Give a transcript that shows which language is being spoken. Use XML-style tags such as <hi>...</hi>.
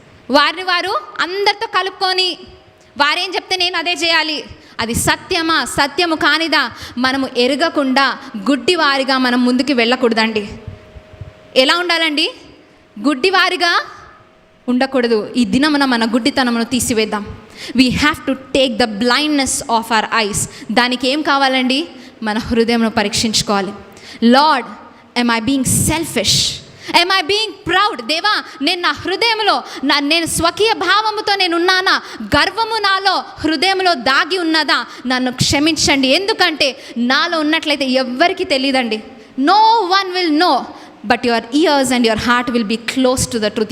<te>వారిని వారు అందరితో కలుపుకొని వారేం చెప్తే నేను అదే చేయాలి, అది సత్యమా సత్యము కానిదా మనము ఎరగకుండా గుడ్డివారిగా మనం ముందుకు వెళ్ళకూడదండి. ఎలా ఉండాలండి? గుడ్డివారిగా ఉండకూడదు. ఈ దినమున మన గుడ్డితనమును తీసివేద్దాం.</te> <en>We have to take the blindness of our eyes.</en> <te>దానికి ఏం కావాలండి? మన హృదయంను పరీక్షించుకోవాలి.</te> <en>Lord, am I being selfish? am I being proud?</en> <te>దేవా, నేను నా హృదయంలో నేను స్వకీయ భావముతో నేను ఉన్నానా? గర్వము నాలో హృదయంలో దాగి ఉన్నదా? నన్ను క్షమించండి. ఎందుకంటే నాలో ఉన్నట్లయితే ఎవ్వరికి తెలియదండి.</te> <en>No one will know, but your ears and your heart will be close to the truth.</en>